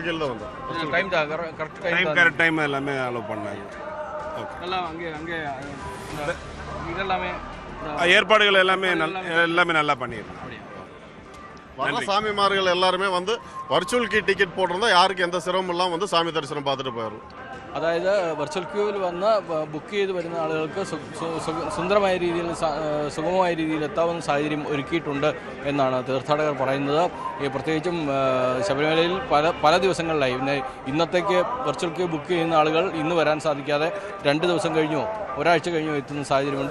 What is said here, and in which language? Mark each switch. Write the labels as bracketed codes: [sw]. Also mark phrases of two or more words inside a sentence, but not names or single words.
[ta] கரெக்ட் டைம் எல்லாமே அலோவ் பண்ணாங்க. ஓகே, எல்லாம் அங்கே இதெல்லாமே ஏற்பாடுகள் எல்லாமே நல்லா பண்ணியிருக்காங்க. வர சாமிமார்கள் எல்லாருமே வந்து வர்ச்சுவல் டிக்கெட் போட்டிருந்தா யாருக்கு எந்த சிரமம் இல்லாமல் வந்து சாமி தரிசனம் பார்த்துட்டு போயிடும். [ml] അതായത് വെർച്വൽ ക്യൂവിൽ വന്ന് ബുക്ക് ചെയ്ത് വരുന്ന ആളുകൾക്ക് സുന്ദരമായ രീതിയിൽ സുഗമമായ രീതിയിൽ എത്താവുന്ന സാഹചര്യം ഒരുക്കിയിട്ടുണ്ട് എന്നാണ് തീർത്ഥാടകർ പറയുന്നത്. പ്രത്യേകിച്ചും ശബരിമലയിൽ പല ദിവസങ്ങളിലായി ഇന്നത്തേക്ക് വെർച്വൽ ക്യൂ ബുക്ക് ചെയ്യുന്ന ആളുകൾ ഇന്ന് വരാൻ സാധിക്കാതെ 2 ദിവസം കഴിഞ്ഞോ ഒരാഴ്ച കഴിഞ്ഞോ എത്തുന്ന സാഹചര്യമുണ്ട്.